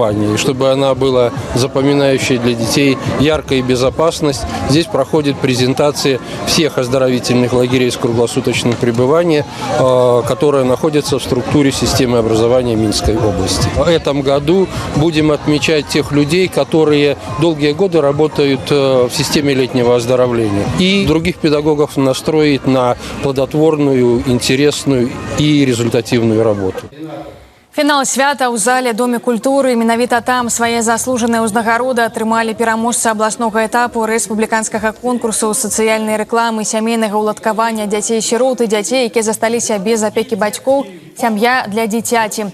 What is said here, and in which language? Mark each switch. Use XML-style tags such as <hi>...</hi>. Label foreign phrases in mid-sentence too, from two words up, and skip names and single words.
<ru>И чтобы она была запоминающей для детей, яркая и безопасность, здесь проходит презентация всех оздоровительных лагерей с круглосуточным пребыванием, которые находятся в структуре системы образования Минской области. В этом году будем отмечать тех людей, которые долгие годы работают в системе летнего оздоровления. И других педагогов настроить на плодотворную, интересную и результативную работу.</ru> <be>Фінал свята ў зале Доме культуры. Менавіта там свае заслужаныя ўзнагароды атрымалі пераможцы абласнога этапу рэспубліканскага конкурсу сацыяльнай рэкламы, сямейнага ўладкавання дзяцей-сірот і дзяцей, якія засталіся без апекі бацькоў, сям'я для дзіцяці.</be>